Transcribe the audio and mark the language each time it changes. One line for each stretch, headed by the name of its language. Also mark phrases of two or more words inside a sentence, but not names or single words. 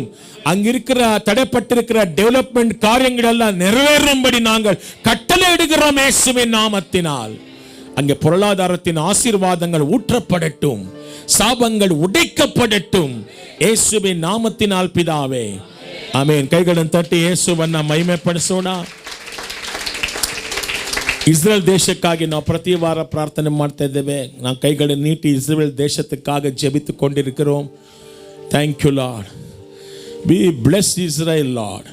Tamil: அங்கிருக்கிற தடைப்பட்டிருக்கிற டெவலப்மெண்ட் காரியங்கள் எல்லாம் நிறைவேறும்படி நாங்கள் கட்டளையிடுகிறோம் இயேசுவின் நாமத்தினால். அங்கே பொருளாதாரத்தின் ஆசீர்வாதங்கள் ஊற்றப்படட்டும், சாபங்கள் உடைக்கப்படட்டும் இயேசுவின் ನಾಮத்தினால் பிதாவே,
Kannada: ಆಮೆನ್. ಕೈಗಳನ್ನು ತಟ್ಟಿ ಯೇಸುವನ್ನ ಮಹಿಮೆ ಪಡಿಸೋಣ. ಇಸ್ರೇಲ್ ದೇಶಕ್ಕಾಗಿ ನಾವು ಪ್ರತಿ ವಾರ ಪ್ರಾರ್ಥನೆ ಮಾಡ್ತಾ ಇದ್ದೇವೆ. ನಾವು ಕೈಗಳನ್ನು ನೀಟಿ ಇಸ್ರೇಲ್ ದೇಶಕ್ಕಾಗಿ ಜಪಿಸಿಕೊಂಡಿರುக்கிறோம்.
English: Thank you Lord. We bless Israel Lord.